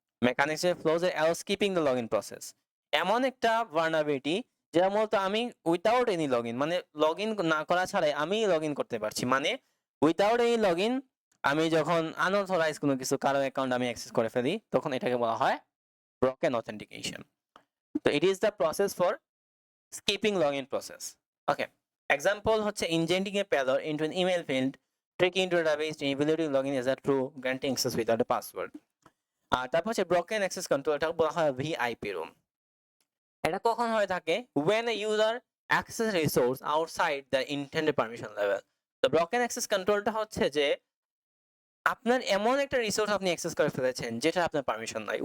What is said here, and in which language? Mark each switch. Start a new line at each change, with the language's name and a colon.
Bangla: Mechanics এর flows এর
English: Allow skipping the login process.
Bangla: এমন একটা ভালনারেবিলিটি যেটা মূলত আমি
English: without any login,
Bangla: মানে লগইন না করা ছাড়াই আমি লগইন করতে পারছি, মানে উইথাউট এনি লগইন আমি যখন আনঅথরাইজ কোনো কিছু কারো অ্যাকাউন্ট আমি অ্যাক্সেস করে ফেলি, তখন এটাকে বলা হয় broken authentication.
English: So it is the process for skipping login process. Okay. Example
Bangla: হচ্ছে
English: injecting a payload into an email field, tricking into a database, evaluating login as a true, granting access without a password.
Bangla: আর তারপর হচ্ছে broken access control, এটা বলা হয় VIP room. এটা কখন হয়ে থাকে?
English: When a user access resource outside the intended permission level.
Bangla: তো broken access controlটা হচ্ছে যে আপনার এমন একটা রিসোর্স আপনি অ্যাক্সেস করে ফেলেছেন যেটা আপনার পারমিশন নাই।